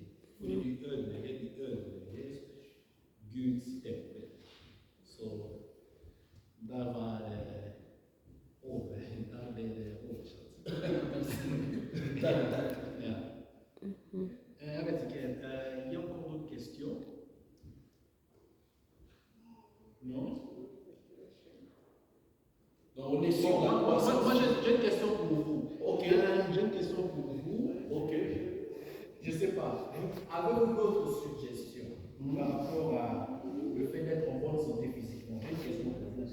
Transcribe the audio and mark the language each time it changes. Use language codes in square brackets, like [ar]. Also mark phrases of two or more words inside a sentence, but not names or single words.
[no] Fordi du ødelegger Guds tempel. Så der var det der ble det oversatt. Ja. Jeg vet ikke, [fr] il y a encore d'autres questions? Non? Donc on est sur la croissance. Moi j'ai une question pour vous. Ok. J'ai une question pour vous. Ok. Je ne sais pas. Avez-vous d'autres suggestions par rapport à le fait d'être en bonne santé physiquement? J'ai une question pour vous.